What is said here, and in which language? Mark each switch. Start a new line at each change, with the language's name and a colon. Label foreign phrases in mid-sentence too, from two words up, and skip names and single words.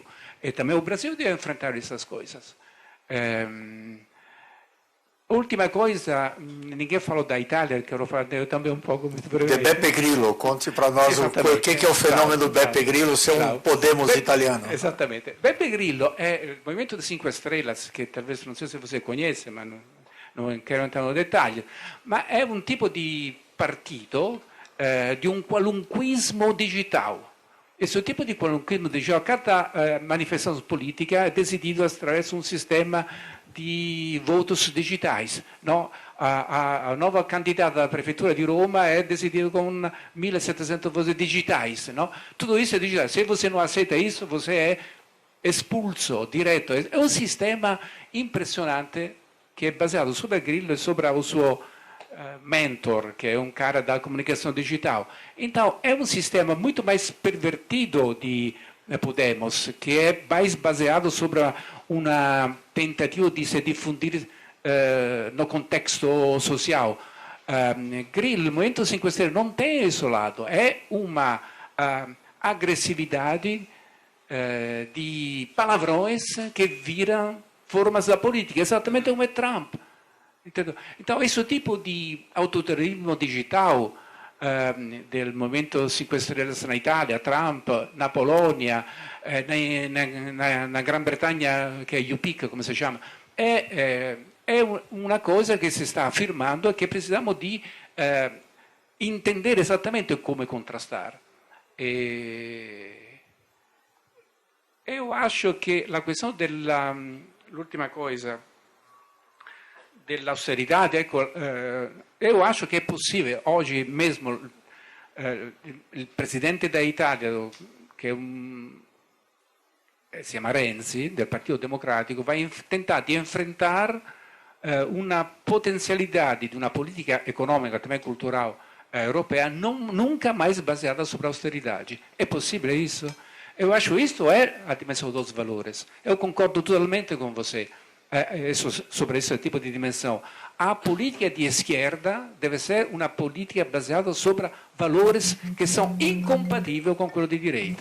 Portuguese: E também o Brasil deve enfrentar essas coisas. Última coisa, ninguém falou da Itália, quero falar eu também um pouco, muito De brevemente. Beppe Grillo, conte para nós o que é o fenômeno do Beppe Grillo, se é um Podemos italiano.
Italian: Esattamente. Beppe Grillo è il Movimento de Cinque Estrelas, che talvez non so
Portuguese: se você conhece,
Italian: ma non quero entrare nel dettaglio, ma è un tipo di partito di un qualunquismo digital.
Portuguese: Esse tipo de qualunquismo digital, cada manifestação política é decidida através de um sistema di votos digitais. No? A nova candidata da Prefeitura di Roma è decidida com 1.700 votos digitais. No? Tudo isso é digital. Se você não aceita isso, você é expulso direto. É um sistema impressionante
Italian: che è basato
Portuguese: sobre Grillo e sobre o suo mentor,
Italian: che è un
Portuguese: cara da comunicação digital. Então, é um sistema muito mais pervertido de Podemos, que é mais baseado sobre uma tentativa de se difundir no contexto social. Grillo, o Movimento 5 Estrelas, não tem esse lado. É uma agressividade de palavrões que viram formas da política, exatamente como é Trump. Entendeu? Então, esse tipo de autoritarismo digital del Movimento 5 Estrelas na Itália, Trump, na Polônia, na Grã-Bretanha,
Italian: che è UPIC, come si chiama, è una cosa che si sta affermando e che precisamos di intendere esattamente come contrastare.
Portuguese: Eu acho
Italian: che la questione l'ultima cosa, dell'austerità, ecco, io acho che è possibile, oggi mesmo il Presidente dell'Italia, che si chiama Renzi, del Partito Democratico, va a tentare di enfrentar una potenzialità di una politica economica,
Portuguese: também cultural, europea, nunca mais baseada sobre a austeridade. É possível isso? Eu acho que isto é a dimensão dos valores. Eu concordo totalmente com você sobre esse tipo de dimensão. A política de esquerda deve ser uma política baseada sobre valores que são incompatíveis com aquilo de direita.